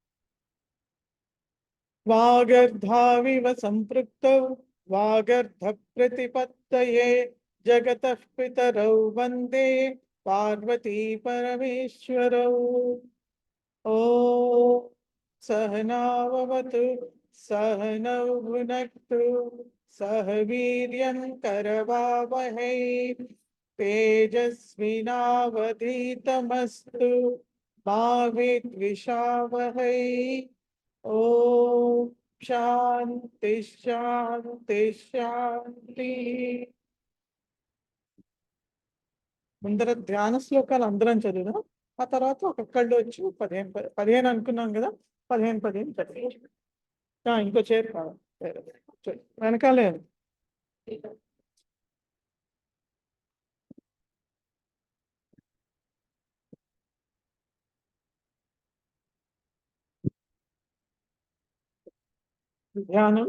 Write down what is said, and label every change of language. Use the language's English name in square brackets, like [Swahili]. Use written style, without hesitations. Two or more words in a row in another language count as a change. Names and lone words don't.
[Sanskrit] వాగర్ధావివ సంపృక్తౌ వాగర్ధ ప్రతిపత్తయే జగతః పితరౌ వందే పార్వతీ పరమేశ్వరౌ. ఓం సహనావవతు సహనౌ భునక్తు సహ వీర్యం కరవావహై तेजस्विनावधीतमस्तु मा विद्विषावहै. ओम शांति शांति शांति. [Telugu] ముందర ధ్యాన శ్లోకాలు అందరం చదువుదాం. ఆ తర్వాత ఒక్కొక్కళ్ళు వచ్చి 15 అనుకున్నాం కదా, 15 చదివి ఇంకో చేరు కావాలి వెనకాలే. ధ్యానం.